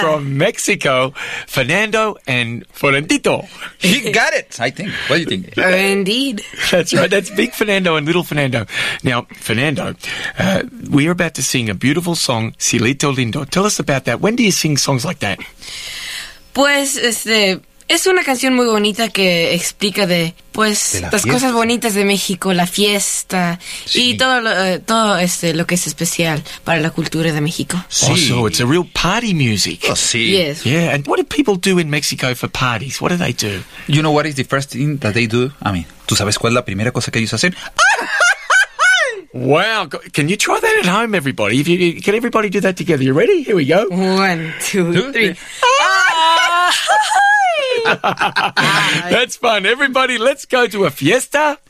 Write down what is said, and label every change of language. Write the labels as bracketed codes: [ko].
[en] From Mexico, Fernando and Florentito. He got it, I think. What do you think? Indeed. That's right. That's big Fernando and little Fernando. Now, Fernando, we are about to sing a beautiful song, Cielito Lindo. Tell us about that. When do you sing songs like that? [es] Pues, es una canción muy bonita que explica de, pues, de las cosas bonitas de México, la fiesta, sí. Y todo lo que es especial para la cultura de México. Sí. [en] Oh, so it's a real party music. [es] Oh, sí. [en] Yes. Yeah, and what do people do in Mexico for parties? What do they do? You know what is the first thing that they do? I mean, [es] ¿tú sabes cuál es la primera cosa que ellos hacen? [en] Wow, can you try that at home, everybody? If you, can everybody do that together? You ready? Here we go. One, two, three. That's fun. Everybody, let's go to a fiesta.